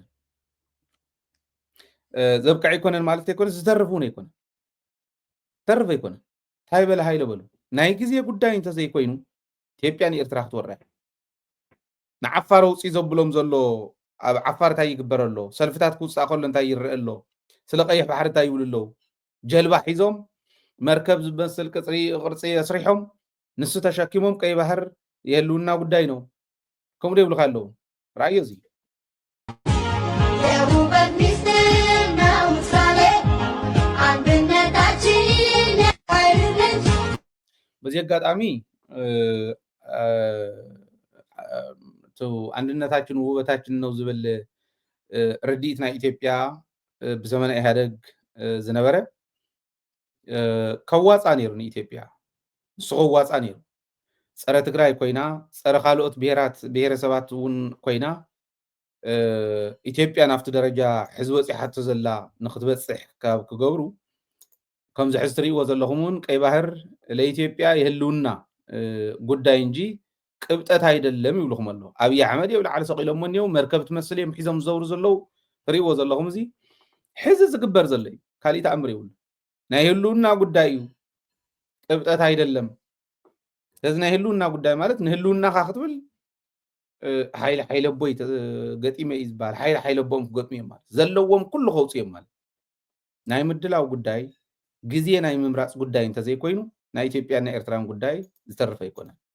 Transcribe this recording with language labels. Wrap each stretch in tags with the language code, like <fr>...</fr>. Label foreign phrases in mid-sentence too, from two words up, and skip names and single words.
<ti>ኣይኮነን ማለት ኣይኮነን ዝተርፍ እውን ኣይኮነን ተርፍ ኣይኮነን እንታይ በለ ሃይለ በሉ ናይ ግዜ ጉዳይ እንተዘይኮይኑ ኢትዮጵያን ኤርትራ ክትወርያ ንዓፋር ውፅኢ ዘብሎም ዘሎ ኣብ ዓፋር እንታይ ይግበር ኣሎ ሰልፍታት ክውፃእ ከሎ እንታይ ይርአ ኣሎ ስለ ቀይሕ ባሕሪ እንታይ ይብሉ ኣለዉ ጀልባ ሒዞም መርከብ ዝመስል ቅርፂ ኣስሪሖም ንሱ ተሸኪሞም</ti> <am>ቀይ ባህር የህልውና ጉዳይ ነው</am> <ti>ከምኡ ደይብሉካ ኣለዉ ራእዮ እዚ</ti> <am>በዚህ አጋጣሚ አንድነታችን ውበታችን ነው</am> <ti>ዝብል ርዲት ናይ ኢትዮጵያ ብዘመነ ኢህአደግ ዝነበረ ከዋፃ ነይሩ ንኢትዮጵያ ንሱ ከዋፃ ነይሩ ፀረ ትግራይ ኮይና ፀረ ካልኦት ብሄረሰባት እውን ኮይና ኢትዮጵያ ናብቲ ደረጃ ሕዚ በፂሓቶ ዘላ ንክትበፅሕ ካብ ክገብሩ ከምዚ ሕዚ ትሪእዎ ዘለኹም እውን</ti> <am>ቀይ ባህር ለኢትዮጵያ የህልውና ጉዳይ እንጂ ቅብጠት አይደለም</am> <ti>ይብልኹም ኣሎ ኣብይ ኣሕመድ የብላዕሊ ሰቂሎሞ እኒው መርከብ ትመስል እዮም ሒዞም ዝዘብሩ ዘለው ትሪእዎ ዘለኹም እዚ ሕዚ ዝግበር ዘሎ እዩ ካሊእ ተኣምር የብሉ ናይ ህልውና ጉዳይ እዩ</ti> <am>ቅብጠት አይደለም</am> <ti>ስለዚ ናይ ህልውና ጉዳይ ማለት ንህልውናካ ክትብል ሓይለ ቦይ ገጢመ እዩ ዝበሃል ሓይለ ቦም ክገጥሙ እዮም ማለት ዘለዎም ኩሉ ከውፁ እዮም ማለት ናይ ምድላው ጉዳይ ግዜ ናይ ምምራፅ ጉዳይ እንተዘይኮይኑ ናይ ኢትዮጵያን ናይ ኤርትራን ጉዳይ ዝተርፈ ኣይኮነን</ti>